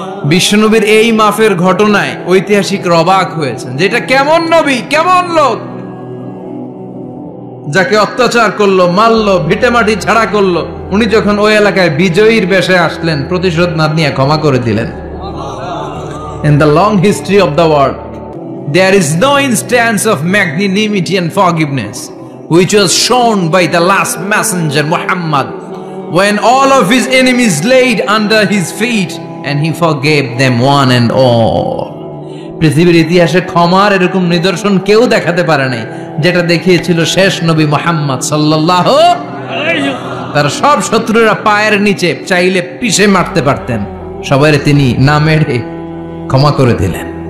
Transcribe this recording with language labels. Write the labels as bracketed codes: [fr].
[bn] বিশ্বনবীর এই মাফের ঘটনায় ঐতিহাসিকরা অবাক হয়েছেন, যেটা কেমন নবী, কেমন লোক, যাকে অত্যাচার করলো, মারলো, ভিটেমাটি ছাড়া করলো, উনি যখন ওই এলাকায় বিজয়ীর বেশে আসলেন, প্রতিশোধ না নিয়ে ক্ষমা করে দিলেন। [en] In the long history of the world, there is no instance of magnanimity and forgiveness which was shown by the last messenger Muhammad, when all of his enemies laid under his feet and he forgave them one and all. [bn] পৃথিবীর ইতিহাসে ক্ষমার এরকম নিদর্শন কেউ দেখাতে পারে নাই, যেটা দেখিয়েছিল শেষ নবী মুহাম্মদ সাল্লাল্লাহু আলাইহি ওয়াসাল্লাম। তার সব শত্রুরা পায়ের নিচে চাইলে পিষে মারতে পারতেন, সবাইরে তিনি না মেরে ক্ষমা করে দিলেন।